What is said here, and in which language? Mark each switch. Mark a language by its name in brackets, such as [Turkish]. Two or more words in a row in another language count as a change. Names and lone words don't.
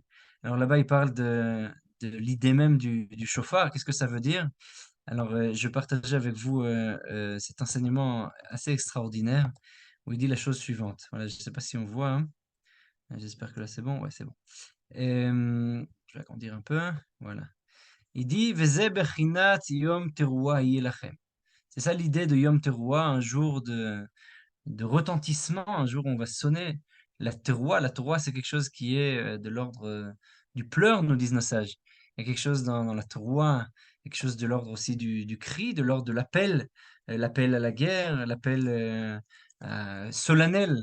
[French] Alors là-bas, il parle de l'idée même du chauffard. Qu'est-ce que ça veut dire? Alors, je vais partager avec vous cet enseignement assez extraordinaire où il dit la chose suivante. Voilà, je ne sais pas si on voit, hein. J'espère que là c'est bon. Ouais, c'est bon. Je vais agrandir un peu. Voilà. [Hebrew] Il dit וזה בחינת יום תרועה יהיה לכם. [French] C'est ça l'idée de Yom Teruah, un jour de retentissement, un jour où on va sonner la teruah. La teruah, c'est quelque chose qui est de l'ordre du pleur, nous disent nos sages. Il y a quelque chose dans la teruah, quelque chose de l'ordre aussi du cri, de l'ordre de l'appel, l'appel à la guerre, l'appel solennel.